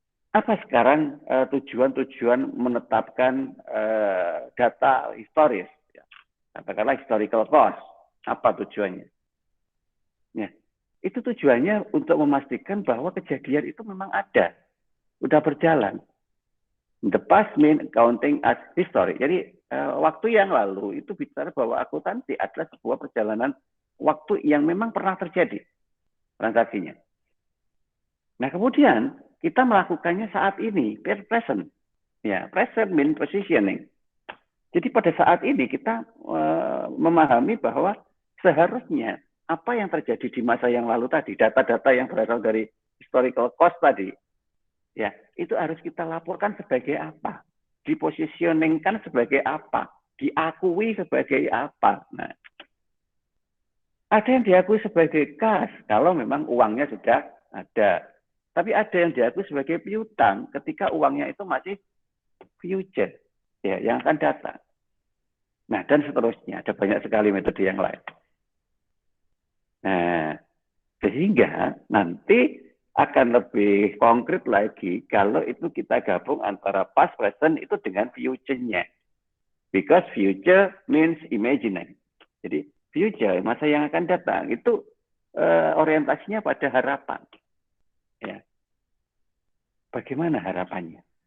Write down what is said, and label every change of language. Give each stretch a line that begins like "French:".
Indonesian: Apa sekarang tujuan-tujuan menetapkan data historis? Ya. Katakanlah historical cost. Apa tujuannya? Ya. Itu tujuannya untuk memastikan bahwa kejadian itu memang ada. Sudah berjalan.
English: The past mean accounting as history.
Indonesian: Jadi waktu yang lalu itu bicara bahwa akuntansi adalah sebuah perjalanan waktu yang memang pernah terjadi transaksinya. Nah, kemudian kita melakukannya saat ini, present.
English: Ya, present mean positioning.
Indonesian: Jadi pada saat ini kita memahami bahwa seharusnya apa yang terjadi di masa yang lalu tadi, data-data yang berasal dari historical cost tadi, ya, itu harus kita laporkan sebagai apa? Dipositioningkan sebagai apa? Diakui sebagai apa? Nah, ada yang diakui sebagai kas kalau memang uangnya sudah ada. Tapi ada yang diakui sebagai piutang ketika uangnya itu masih future, ya, yang akan datang. Nah, dan seterusnya. Ada banyak sekali metode yang lain. Nah, sehingga nanti akan lebih konkret lagi kalau itu kita gabung antara past, present itu dengan future-nya.
English: Because future means imaginary.
Indonesian: Jadi, future, masa yang akan datang, itu orientasinya pada harapan. Ya. Bagaimana harapannya?